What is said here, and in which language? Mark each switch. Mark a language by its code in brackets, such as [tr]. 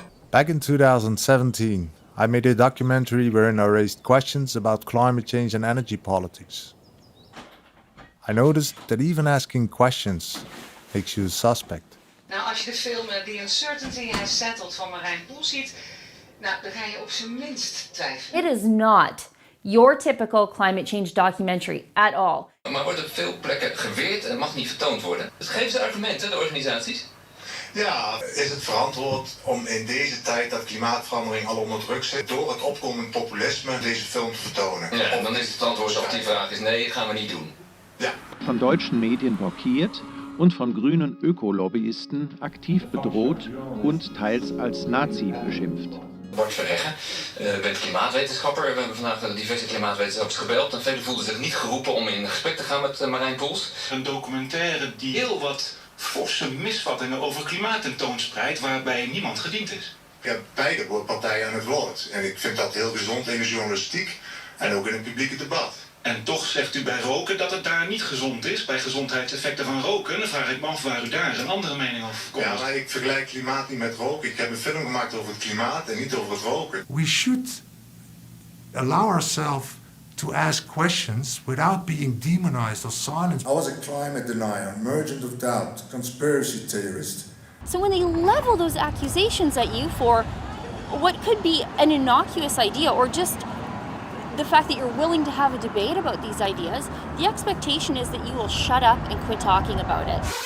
[en] Back in 2017, I made a documentary wherein I raised questions about climate change and energy politics. I noticed that even asking questions makes you a suspect. [nl] Nou, als je de film The Uncertainty Has Settled van Marijn Poels ziet, nou, dan ga je op zijn minst twijfelen. [en] It is not your typical climate change documentary at all. [nl] Maar wordt op veel plekken geweerd en mag niet vertoond worden. Dus geven ze argumenten, de organisaties? Ja, is het verantwoord om in deze tijd dat klimaatverandering al onder druk zit, door het opkomend populisme deze film te vertonen? Ja, en dan is het antwoord op die vraag is nee, gaan we niet doen. Ja. [de] Von deutschen Medien blockiert und von grünen Ökolobbyisten aktiv bedroht und teils als Nazi beschimpft. [nl] Bart Verreggen, u bent klimaatwetenschapper. We hebben vandaag diverse klimaatwetenschappers gebeld. En velen voelden zich niet geroepen om in gesprek te gaan met Marijn Poels. Een documentaire die heel wat forse misvattingen over klimaat tentoonspreidt, waarbij niemand gediend is. Ik heb beide partijen aan het woord. En ik vind dat heel gezond in de journalistiek en ook in het publieke debat. En toch zegt u bij roken dat het daar niet gezond is, bij gezondheidseffecten van roken. Dan vraag ik me af waar u daar een andere mening over komt. Ja, maar ik vergelijk klimaat niet met roken. Ik heb een film gemaakt over het klimaat en niet over het roken. [en] We should allow ourselves to ask questions without being demonized or silenced. I was a climate denier, merchant of doubt, conspiracy theorist. So when they level those accusations at you for what could be an innocuous idea or just the fact that you're willing to have a debate about these ideas, the expectation is that you will shut up and quit talking about it.